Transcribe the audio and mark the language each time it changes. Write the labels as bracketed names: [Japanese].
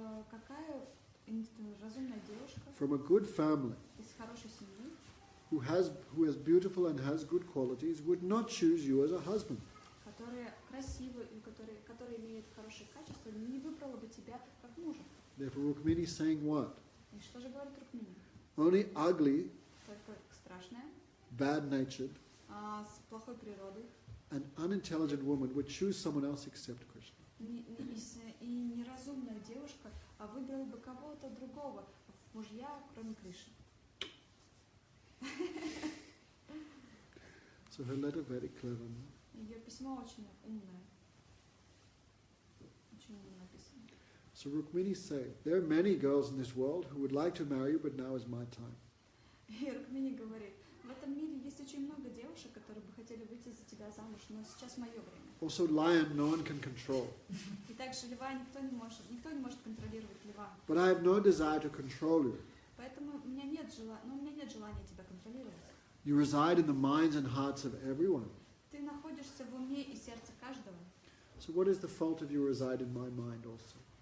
[Russian] какая разумная девушка [English] from a good family [Russian] из хорошей семьи, [English] who is beautiful and has good qualities would not choose you as a husband. [Russian] которая красива и которая имеет хорошие качества, не выбрала бы тебя как мужа. [English] Therefore, Rukmini is saying what? [Russian] И что же говорит Рукмини? [English] Only ugly, [Russian] Только страшная, [English] bad-natured, [Russian] с плохой природой [English] and unintelligent woman would choose someone else except Krishna. [Russian] и неразумная девушка выбрала бы кого-то другого в мужья, кроме Кришны. [English] So her letter very clever. No? [Russian] Ее письмо очень умное. Очень умно написано. [English] So Rukmini say, there are many girls in this world who would like to marry you, but now is my time. [Russian] И Рукмини говорит: в этом мире есть очень много девушек, которые бы хотели выйти за тебя замуж, но сейчас мое время. [English] Also lion, no one can control. [Russian] И также льва никто не может контролировать льва. [English] But I have no desire to control you. [Russian] Поэтому у меня нет желания тебя контролировать. [English] You reside in the minds and hearts of everyone. [Russian] Ты находишься в уме и сердце каждого. [English] So what is the fault if you reside in my mind also?